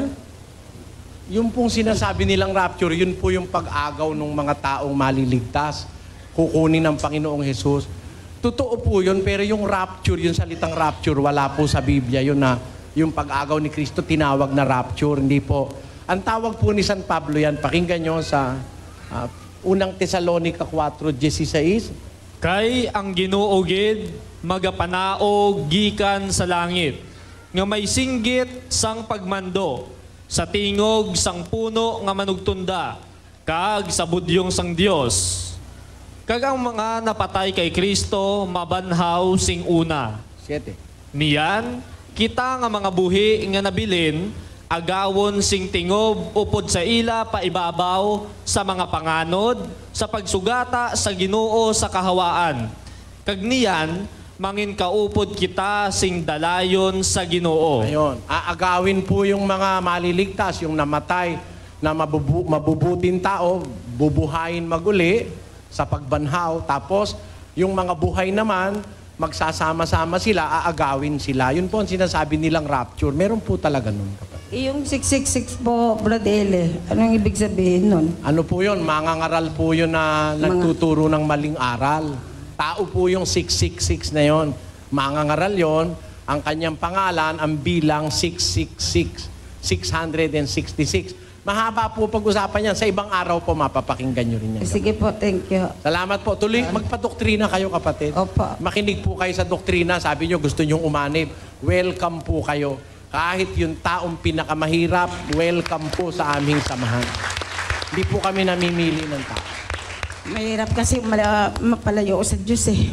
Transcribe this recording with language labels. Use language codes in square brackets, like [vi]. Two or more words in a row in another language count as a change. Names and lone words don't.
[tl] Yung pong sinasabi nilang rapture, yun po yung pag-agaw ng mga taong maliligtas, kukunin ng Panginoong Hesus. Totoo po yun, pero yung rapture, yung salitang rapture, wala po sa Biblia yun na yung pag-agaw ni Kristo tinawag na rapture. Hindi po. Ang tawag po ni San Pablo yan, pakinggan nyo sa unang Tesalonica 4:16. [hil] Kay ang Ginoo gid magapanaog gikan sa langit, nga may singgit sang pagmando, sa tingog sang puno nga manugtunda, kag sa budyong sang Dios. Kag ang mga napatay kay Kristo mabanhaw sing una. 7. Niyan, kita nga mga buhi nga nabilin, agawon sing tingob upod sa ila paibabaw sa mga panganod, sa pagsugata sa Ginoo sa kahawaan. Kag niyan, mangin kaupod kita sing dalayon sa Ginoo. [tl] Ayun. Aagawin po yung mga maliligtas, yung namatay na mabubuting tao, bubuhayin maguli sa pagbanhaw. Tapos, yung mga buhay naman, magsasama-sama sila, aagawin sila. Yun po ang sinasabi nilang rapture. Meron po talaga nun. Yung 666 po, Brother Eli, anong ibig sabihin nun? Ano po yun? Mangangaral po yun na nagtuturo ng maling aral. Tao po yung 666 na yon. Mangangaral yon. Ang kanyang pangalan, ang bilang 666. 666. Mahaba po pag-usapan yan. Sa ibang araw po, mapapakinggan nyo rin yan. Sige po, [en] thank you. [tl] Salamat po. Tuloy, magpadoktrina kayo, kapatid. Opo. Makinig po kayo sa doktrina. Sabi nyo, gusto nyong umanib. Welcome po kayo. Kahit yung taong pinakamahirap, welcome po sa aming samahan. Hindi po kami namimili ng tao. Mahirap kasi mapalayo sa Diyos eh.